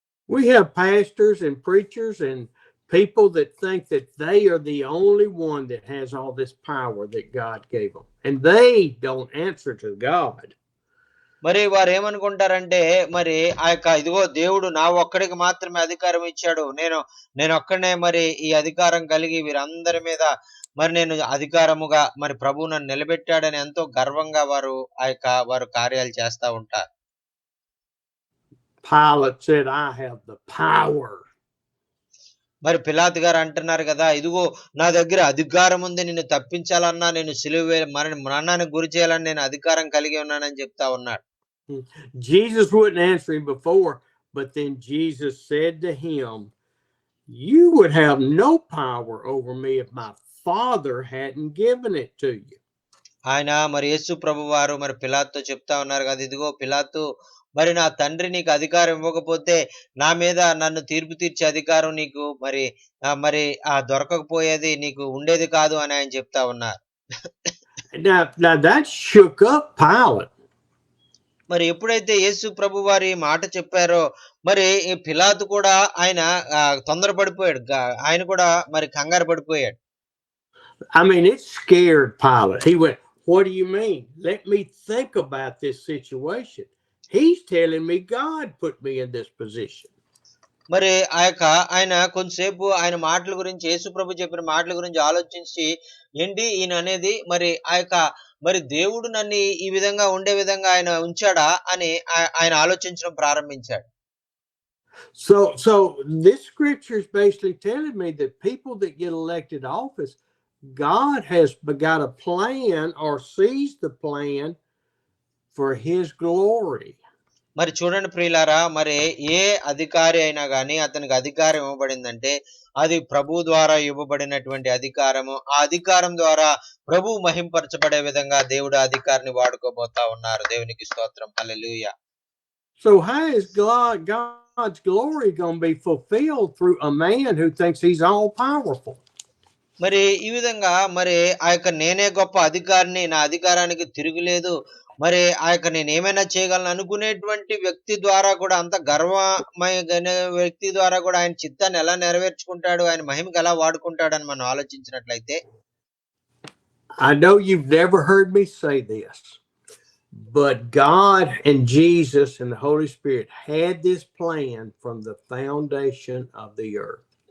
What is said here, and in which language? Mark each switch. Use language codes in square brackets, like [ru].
[en] We have pastors and preachers and people that think that they are the only one that has all this power that God gave them, and they don't answer to God. [te] మరి వారు ఏమనుకుంటారంటే, మరి ఆ యొక్క ఇదిగో దేవుడు నా ఒక్కడికి మాత్రమే అధికారం ఇచ్చాడు, నేను ఒక్కడనే మరి ఈ అధికారం కలిగి వీరందరి మీద మరి నేను అధికారముగా మరి ప్రభువు నన్ను నిలబెట్టాడని ఎంతో గర్వంగా వారు కార్యాలు చేస్తా ఉంటారు. [en] Pilate said, I have the power. [te] మరి పిలాతు గారు అంటున్నారు కదా, ఇదిగో నా దగ్గర అధికారం ఉంది, నిన్ను తప్పించాలన్నా, నేను సిలువ మరణానికి గురి చేయాలని నేను అధికారం కలిగి ఉన్నానని చెప్తా ఉన్నాడు. [en] Jesus wouldn't answer him before, but then Jesus said to him, you would have no power over me if my Father hadn't given it to you. [te] ఆయన మరి యేసు ప్రభు వారు మరి పిలాతుతో చెప్తా ఉన్నారు కదా, ఇదిగో పిలాతు, మరి నా తండ్రి నీకు అధికారం ఇవ్వకపోతే నా మీద నన్ను తీర్పు తీర్చే అధికారం నీకు మరి దొరకకపోయేది, నీకు ఉండేది కాదు అని ఆయన చెప్తా ఉన్నారు. [en] Now that shook up Pilate. [te] మరి ఎప్పుడైతే యేసు ప్రభు వారి మాట చెప్పారో మరి ఈ పిలాతు కూడా ఆయన తొందరపడిపోయాడు. ఆయన కూడా మరి కంగారు పడిపోయాడు. [en] I mean, it scared Pilate. He went, "What do you mean? Let me think about this situation. He's telling me God put me in this position." [te] మరి ఆయన కొంతసేపు ఆయన మాటల గురించి, యేసు ప్రభు చెప్పిన మాటల గురించి ఆలోచించి, ఏంటి ఈయన అనేది, మరి దేవుడు నన్ను ఈ విధంగా ఉండే విధంగా ఆయన ఉంచాడా అని ఆయన ఆలోచించడం ప్రారంభించాడు. [en] So this scripture is basically telling me that people that get elected office, God has got a plan or sees the plan for his glory. [te] మరి చూడండి ప్రియులారా, మరి ఏ అధికారి అయినా గాని అతనికి అధికారం ఇవ్వబడిందంటే అది ప్రభు ద్వారా ఇవ్వబడినటువంటి అధికారము. ఆ అధికారం ద్వారా ప్రభు మహింపరచబడే విధంగా దేవుడు అధికారిని వాడుకోబోతా ఉన్నారు. దేవునికి స్తోత్రం. హల్లెలూయా. [en] So how is God's glory going to be fulfilled through a man who thinks he's all powerful? [te] మరి ఈ విధంగా మరి నేనే గొప్ప అధికారిని, నా అధికారానికి తిరుగులేదు, మరి నేనేమైనా చేయగలను అనుకునేటువంటి వ్యక్తి ద్వారా కూడా, అంత గర్వమైన వ్యక్తి ద్వారా కూడా ఆయన చిత్తాన్ని ఎలా నెరవేర్చుకుంటాడు, ఆయన మహిమకి ఎలా వాడుకుంటాడని మనం ఆలోచించినట్లయితే, [en] I know you've never heard me say this, but God and Jesus and the Holy Spirit had this plan from the foundation of the earth.